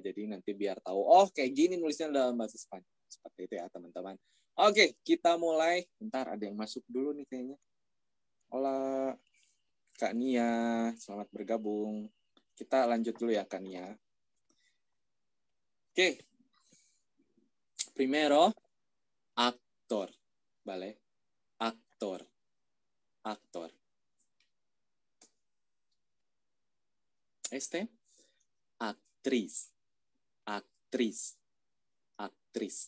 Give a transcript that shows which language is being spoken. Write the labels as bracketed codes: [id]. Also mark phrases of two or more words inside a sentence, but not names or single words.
[id] Jadi nanti biar tahu, oh kayak gini nulisnya dalam bahasa Spanyol, seperti itu ya teman-teman. Oke, kita mulai. Bentar, ada yang masuk dulu nih kayaknya. Hola Kak Nia, selamat bergabung. Kita lanjut dulu ya, Kak Nia. Oke. [es] Primero, actor. ¿Vale? Actor. Actor. Actriz. Actriz. Actriz.